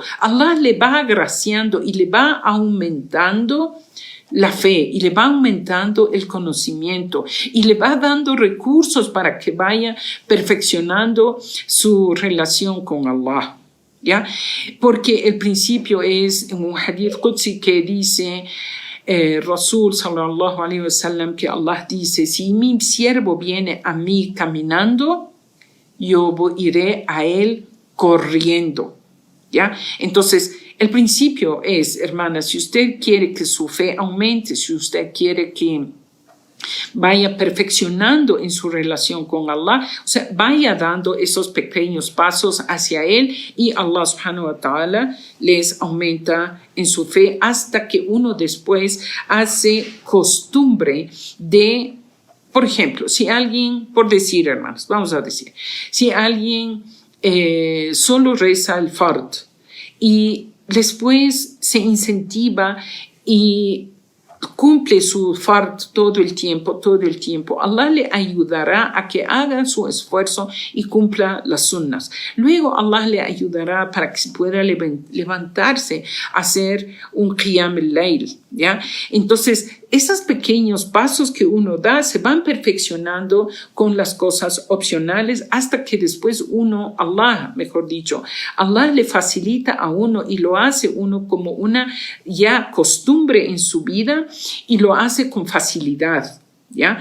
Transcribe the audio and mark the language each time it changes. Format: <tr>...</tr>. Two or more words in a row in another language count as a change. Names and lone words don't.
<es>Allah le va agraciando y le va aumentando la fe y le va aumentando el conocimiento y le va dando recursos para que vaya perfeccionando su relación con Allah. ¿Ya? Porque el principio es en un</es> <ar>حديث قدسي</ar> <es>que dice Rasul</es> <ar>صلى الله عليه وسلم,</ar> <es>que Allah dice: si mi siervo viene a mí caminando, yo iré a él corriendo. ¿Ya? Entonces, el principio es, hermana, si usted quiere que su fe aumente, si usted quiere que vaya perfeccionando en su relación con Allah, o sea, vaya dando esos pequeños pasos hacia Él y Allah</es> <ar>سبحانه وتعالى</ar> <es>les aumenta en su fe hasta que uno después hace costumbre de, por ejemplo, si alguien, por decir, hermanos, vamos a decir, si alguien solo reza el fard y después se incentiva y cumple su fard todo el tiempo, Allah le ayudará a que haga su esfuerzo y cumpla las sunnas. Luego Allah le ayudará para que se pueda levantarse a hacer un</es> <ar>قيام الليل,</ar> <es>¿ya? Entonces, esos pequeños pasos que uno da se van perfeccionando con las cosas opcionales hasta que después Allah le facilita a uno y lo hace uno como una ya costumbre en su vida y lo hace con facilidad, ¿ya?</es>